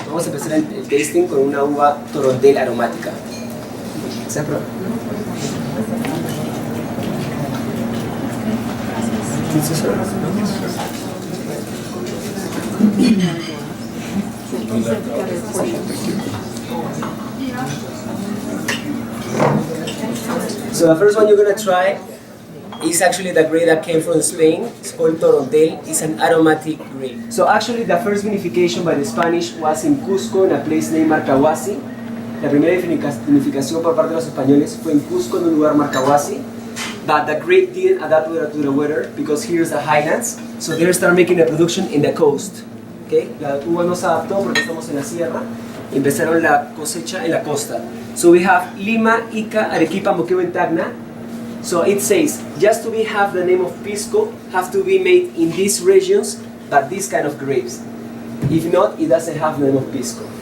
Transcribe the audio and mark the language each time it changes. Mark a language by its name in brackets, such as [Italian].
[Spanish] Vamos a empezar el tasting con una uva Torontel aromática. ¿Se prueba? [English] So the first one you're gonna try is actually the grape that came from Spain. It's called Torontel. It's an aromatic grape. So actually the first vinification by the Spanish was in Cusco, in a place named Marcahuasi. [Spanish] La primera vinificación por parte de los españoles fue en Cusco, en un lugar Marcahuasi. [English] But the grape didn't adapt to the weather because here's the highlands. So they start making the production in the coast. Okay? [Spanish] La uva no se adaptó porque estamos en la sierra. Empezaron la cosecha en la costa. [English] So we have Lima, Ica, Arequipa, Moquegua, and Tacna. So it says, just to have the name of Pisco, have to be made in these regions, but this kind of grapes. If not, it doesn't have the name of Pisco.